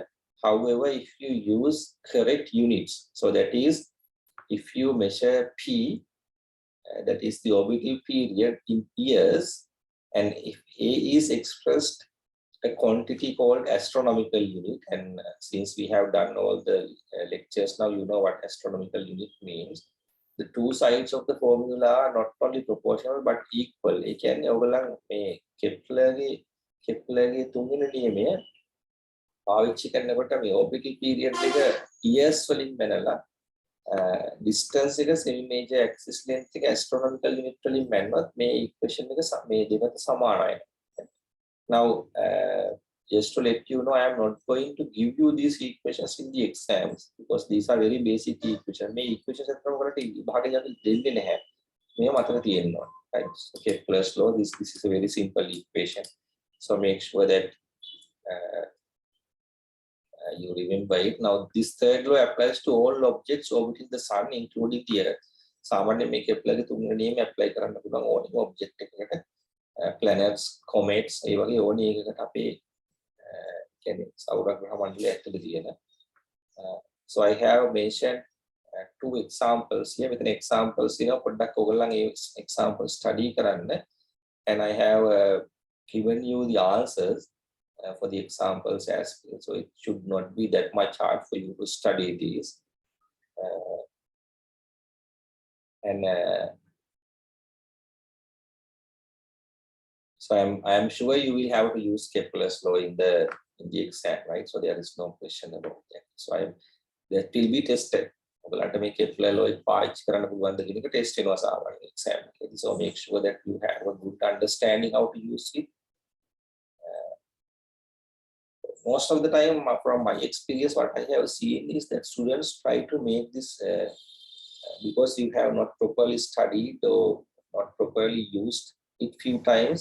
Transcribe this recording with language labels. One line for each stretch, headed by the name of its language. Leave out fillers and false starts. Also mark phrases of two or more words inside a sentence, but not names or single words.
English: However, if you use correct units, so that is, if you measure p, that is the orbital period in years, and if a is expressed a quantity called astronomical unit. And since we have done all the lectures now, you know what astronomical unit means. The two sides of the formula are not only proportional but equal.
Sinhala: ඒ කියන්නේ ඔයගොල්ලන් මේ කෙප්ලර්ගේ තුන්වෙනි නියමය පාවිච්චි කරනකොට මේ
English: orbital period
Sinhala: එක years වලින් බැලලා distance එක
English: semi major axis length
Sinhala: එක
English: astronomical unit
Sinhala: වලින් බැලුවත් මේ equation එක මේ දෙකට සමානයි.
English: Now just to let you know, I am not going to give you these equations in the exams because these are very basic equations.
Sinhala: මේ equations අතර ඔයාලට විභාගයක් දෙන්නේ නැහැ. මේ මතක තියෙන්න ඕන.
English: Right? Okay, plus law. This is a very simple equation. So make sure that you remember it. Now this third law applies to all objects orbiting the sun, including the earth.
Sinhala: සාමාන්‍ය මේ කෙප්ලර්ගේ තුන්වෙනි නියමය apply කරන්න පුළුවන් ඕනම object එකකට.
English: Planets, comets,
Sinhala: ඒ වගේ ඕනි එකකට අපේ කියන්නේ සෞරග්‍රහ මණ්ඩලය ඇතුළේ තියෙන.
English: So I have mentioned two examples here with an examples, you know,
Sinhala: පොඩ්ඩක් ඔයගොල්ලන් ඒ example study කරන්න,
English: and I have given you the answers for the examples as well. So it should not be that much hard for you to study these. So I am sure you will have to use Kepler's law in the exam, right? So there is no question about that. So that will be tested.
Sinhala: ඔයාලට මේ Kepler law එක පාවිච්චි කරන්න පුළුවන් ද කියන එක ටෙස්ට් වෙනවා සාමාන්‍ය exam එකේදී.
English: So make sure that you have a good understanding how to use it. Most of the time, from my experience, what I have seen is that students try to make this because you have not properly studied or not properly used it few times.